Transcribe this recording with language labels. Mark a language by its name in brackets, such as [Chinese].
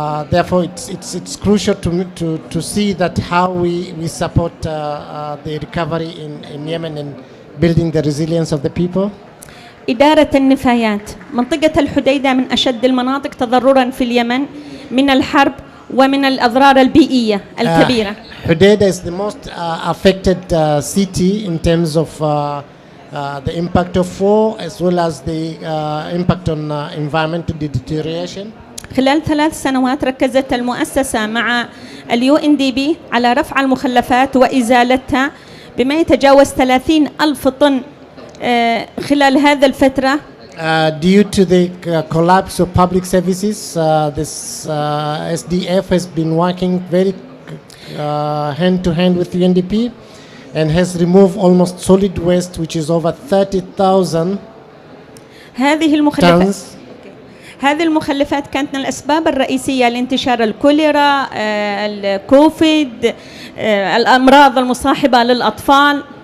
[English] Therefore, it's crucial to see that how we support the recovery in Yemen and building the resilience of the people. [Arabic] إدارة النفايات. منطقة الحديدة من أشد المناطق تضرراً في اليمن من الحرب ومن الأضرار البيئية الكبيرة. [English] Hudaida is the most affected city in terms of the impact of war as well as the impact on environmental deterioration. [Arabic] خلال 3 سنوات ركزت المؤسسة مع UNDP على رفع المخلفات وإزالتها بما يتجاوز 30,000 طن خلال هذا الفترة. [English] Due to the collapse of public services, this SDF has been working very hand to hand with UNDP and has removed almost solid waste, which is over 30,000 [Arabic] هذه المخلفات [English] tons. [Arabic] هذه المخلفات كانت من الأسباب الرئيسية لانتشار الكوليرا، الكوفيد، الأمراض المصاحبة للأطفال.